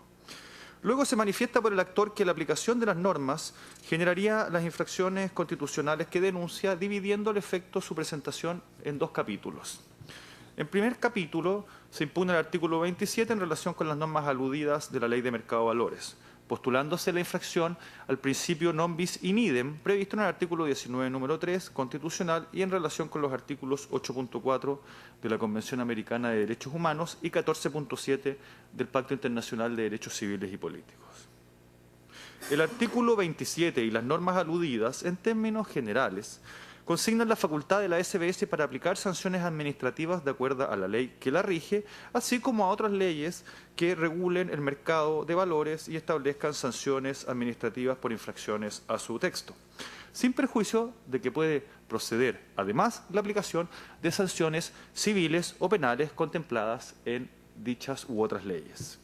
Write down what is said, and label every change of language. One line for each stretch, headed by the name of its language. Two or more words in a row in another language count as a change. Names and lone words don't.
Spanish: Luego se manifiesta por el actor que la aplicación de las normas generaría las infracciones constitucionales que denuncia, dividiendo el efecto de su presentación en dos capítulos. En primer capítulo se impugna el artículo 27 en relación con las normas aludidas de la Ley de Mercado de Valores, postulándose la infracción al principio
Latin: non bis in idem
Spanish: previsto en el artículo 19, número 3, constitucional, y en relación con los artículos 8.4 de la Convención Americana de Derechos Humanos y 14.7 del Pacto Internacional de Derechos Civiles y Políticos. El artículo 27 y las normas aludidas, en términos generales, consignan la facultad de la SBS para aplicar sanciones administrativas de acuerdo a la ley que la rige, así como a otras leyes que regulen el mercado de valores y establezcan sanciones administrativas por infracciones a su texto, sin perjuicio de que puede proceder, además, la aplicación de sanciones civiles o penales contempladas en dichas u otras leyes.